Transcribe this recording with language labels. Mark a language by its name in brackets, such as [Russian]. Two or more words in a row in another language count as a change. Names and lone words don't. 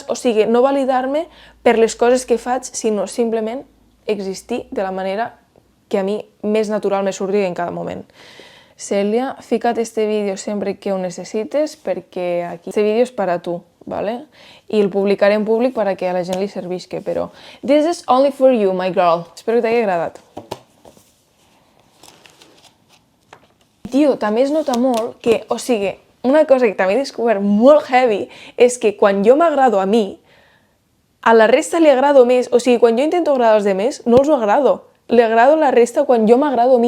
[Catalan] O sigui, no validar-me per les coses que faig, sinó simplement existir de la manera que a mi més natural me surti en cada moment. Cèlia, fica't este vídeo sempre que ho necessites perquè aquí este vídeo és per a tu, ¿vale? I el publicaré en públic perquè a la gent li servisca, però [English] this is only for you, my girl. [Catalan] Espero que t'hagi agradat. Tio, també es nota molt que, o sigui, una cosa que també he descobert molt heavy és que quan jo m'agrado a mi, a la resta li agrado més. O sigui, quan jo intento agradar als demés, no els ho agrado. Li agrado la resta quan jo m'agrado a mi.